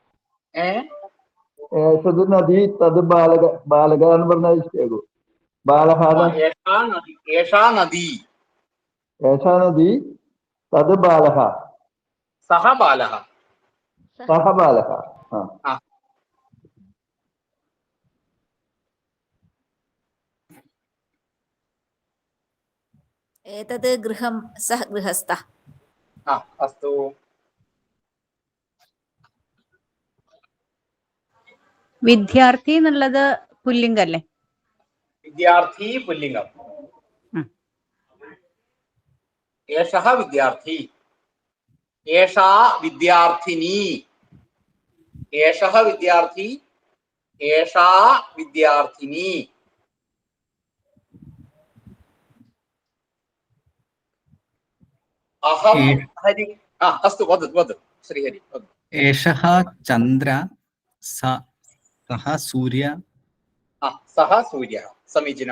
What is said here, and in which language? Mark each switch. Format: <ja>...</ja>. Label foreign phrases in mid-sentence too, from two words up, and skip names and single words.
<sa>एषत् नदी तत् बालक</sa> <ml>എന്ന് പറഞ്ഞാൽ ശരിയാകും.</ml> <sa>ബാലഹ. एषा नदी तत् बालः. सः बालः. सः बालः. एतद् गृहं सः गृहस्थः. अस्तु.</sa> <ml>വിദ്യാർത്ഥി എന്നുള്ളത് പുല്ലിംഗല്ലേ? വിദ്യാർത്ഥി പുല്ലിംഗം.</ml> <sa>एषः विद्यार्थी. एषा विद्यार्थिनी. एषः विद्यार्थी एषा विद्यार्थिनी. अहं हरि. अस्तु वदतु श्रीहरि वदतु. एषः चन्द्र सः सूर्य. सः सूर्यः. समीचीनं.</sa>